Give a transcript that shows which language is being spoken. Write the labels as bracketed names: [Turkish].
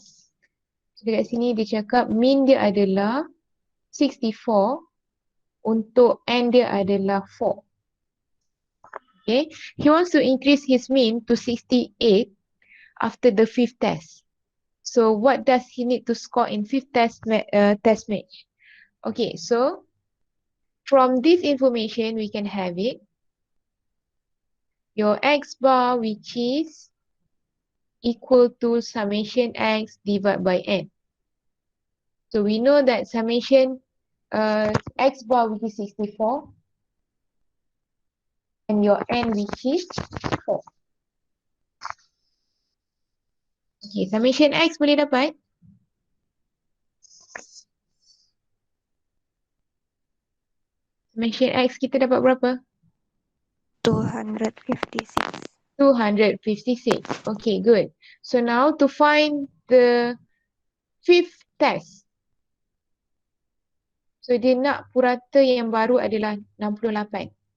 [Malay] So dekat sini dia cakap mean dia adalah 64 untuk N dia adalah 4. [English] Okay. He wants to increase his mean to 68 after the 5th test. So what does he need to score in 5th test match? Okay, so from this information we can have it. Your X bar, which is equal to summation X divided by N. So we know that summation X bar, which is 64, and your N, which is 4. [Malay] Okay, summation X boleh dapat? Summation X kita dapat berapa? [English] 256. 256. Okay, good. So now to find the 5th test. [Malay] So dia nak purata yang baru adalah 68.